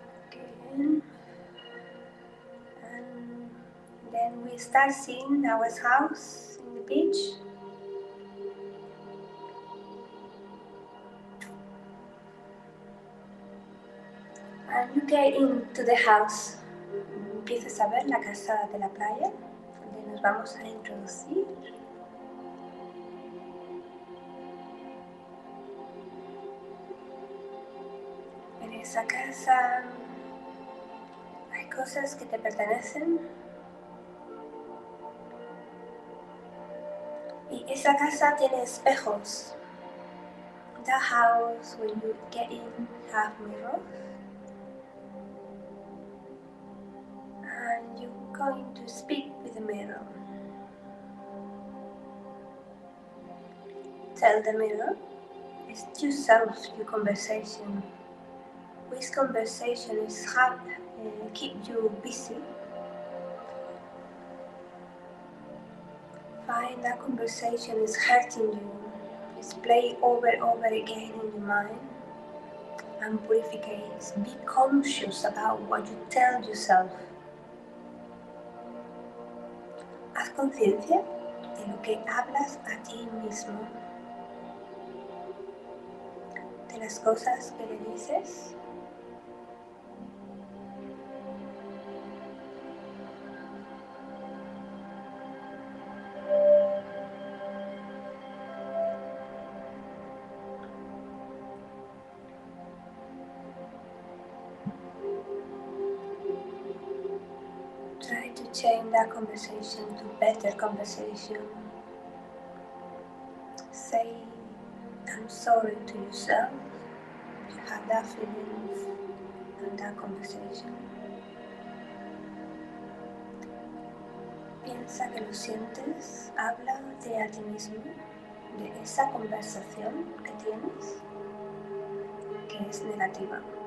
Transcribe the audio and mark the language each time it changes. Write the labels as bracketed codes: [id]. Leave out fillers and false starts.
[en] Again. And then we start seeing our house in the beach. And you get into the house. [es] Empiezas a ver la casa de la playa, donde nos vamos a introducir. En esa casa hay cosas que te pertenecen. Y esa casa tiene espejos. [en] The house, when you get in, have mirrors. And you're going to speak with the mirror. Tell the mirror, it's yourself, your conversation. Which conversation is keep you busy? Find that conversation is hurting you. It's play over again in your mind. And purificates. Be conscious about what you tell yourself. [es] Haz conciencia de lo que hablas a ti mismo, de las cosas que le dices. [en] Try to change that conversation to better conversation. Say, I'm sorry to yourself. You have that feeling and that conversation. [es] Piensa que lo sientes, habla de a ti mismo, de esa conversación que tienes, que es negativa.